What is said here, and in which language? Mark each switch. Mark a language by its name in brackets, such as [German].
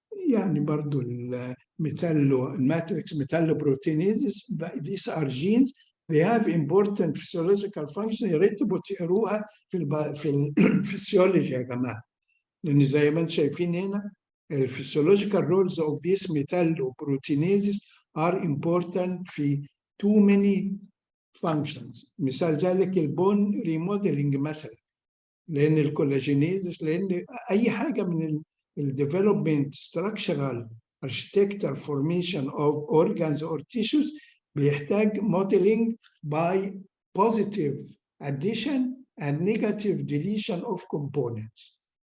[Arabic] يعني برضو [English] الماتريكس metalloproteinases, these are genes, they have important physiological functions. [Arabic] يا ريت تبقوا تقروها في الفسيولوجي يا جماعه، لان زي ما انتم شايفين هنا الفسيولوجيكال [English] roles of these metalloproteinases are important [Arabic] في [English] too many functions. [Arabic] مثال ذلك البون ريموديلنج مثلا، لان الكولاجينيزس، لان اي حاجه من الديفلوبمنت [English] structural architectural formation of organs or tissues [Arabic] بيحتاج [English] modeling by positive addition and negative deletion of components.